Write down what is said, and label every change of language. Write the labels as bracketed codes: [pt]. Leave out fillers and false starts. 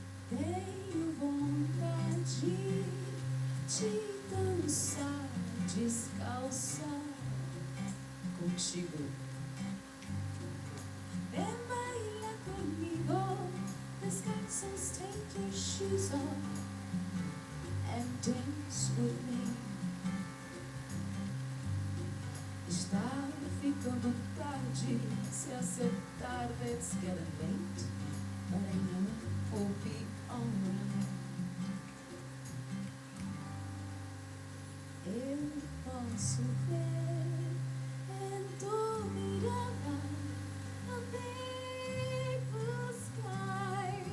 [pt] Tenho vontade de dançar descalça contigo. [es] Ven baila conmigo, descalzos, [en] take your shoes off and dance with me. [pt] Está ficando tarde, se acertar, [en] it's getting late, but I know we'll be alright. [pt] Eu posso ver em tua mirada [en] a big blue sky.